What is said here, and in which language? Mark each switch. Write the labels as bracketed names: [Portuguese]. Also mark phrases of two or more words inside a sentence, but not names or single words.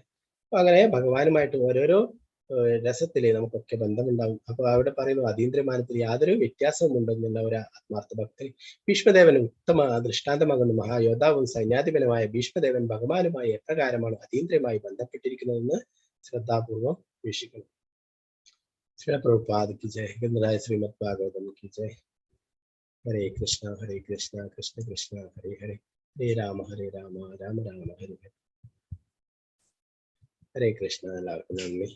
[Malayalam] അപ്പൊ അങ്ങനെ ഭഗവാനുമായിട്ട് ഓരോരോ രസത്തില് നമുക്കൊക്കെ ബന്ധമുണ്ടാവും. അപ്പൊ അവിടെ പറയുന്നു അതീന്ദ്രമാനത്തിൽ യാതൊരു വ്യത്യാസവും ഉണ്ടെന്നുള്ള ഒരു ആത്മാർത്ഥ ഭക്തൻ. ഭീഷ്മദേവൻ ഉത്തമ ദൃഷ്ടാന്തമാകുന്ന മഹായോദ്ധാവും സൈന്യാധിപനുമായ ഭീഷ്മദേവൻ ഭഗവാനുമായി എപ്രകാരമാണ് അതീന്ദ്രമായി ബന്ധപ്പെട്ടിരിക്കുന്നതെന്ന് ശ്രദ്ധാപൂർവം വീക്ഷിക്കണം. [Hindi] श्री प्रभुपाद की जय, गंधराय श्रीमद् भागवतम की जय। [Sanskrit] हरे कृष्णा कृष्ण कृष्ण हरे हरे, हरे राम राम राम हरे हरे। हरे कृष्णा.